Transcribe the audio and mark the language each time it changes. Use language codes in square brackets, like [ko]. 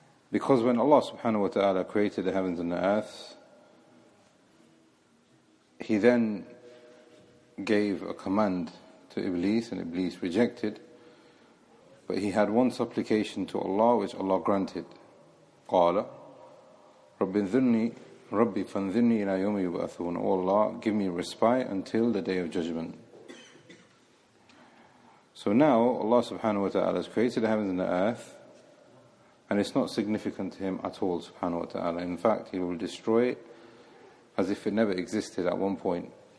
[en] Because when Allah subhanahu wa ta'ala created the heavens and the earth, He then gave a command to Iblis, and Iblis rejected. But he had one supplication to Allah, which Allah granted. [ar] قال ربي فانذرني إلى يوم يبعثون. [en] O Allah, give me respite until the day of judgment. So now Allah subhanahu wa ta'ala has created the heavens and the earth, and it's not significant to Him at all subhanahu wa ta'ala. In fact, He will destroy it as if it never existed at one point.